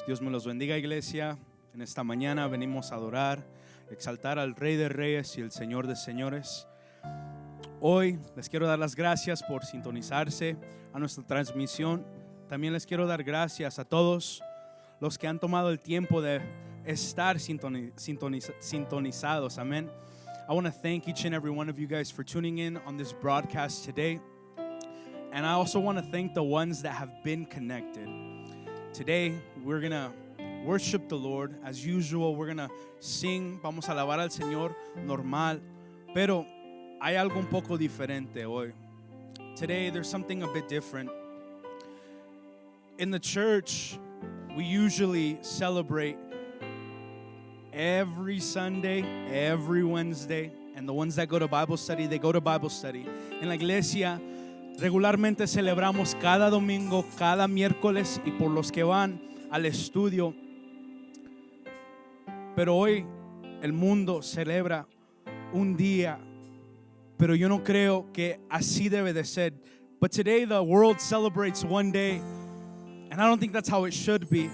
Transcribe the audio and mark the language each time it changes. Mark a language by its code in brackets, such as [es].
[es] Dios me los bendiga, iglesia. En esta mañana venimos a adorar, exaltar al Rey de Reyes y el Señor de Señores. Hoy les quiero dar las gracias por sintonizarse a nuestra transmisión. También les quiero dar gracias a todos los que han tomado el tiempo de estar sintonizados. Amén. [en] I want to thank each and every one of you guys for tuning in on this broadcast today. And I also want to thank the ones that have been connected. Today, we're going to worship the Lord as usual. We're going to sing. [es] Vamos a alabar al Señor normal. Pero hay algo un poco diferente hoy. [en] Today, there's something a bit different. In the church, we usually celebrate every Sunday, every Wednesday. And the ones that go to Bible study, they go to Bible study. [es] En la iglesia, regularmente celebramos cada domingo, cada miércoles y por los que van al estudio. Pero hoy el mundo celebra un día, pero yo no creo que así debe de ser. [en] But today the world celebrates one day, and I don't think that's how it should be.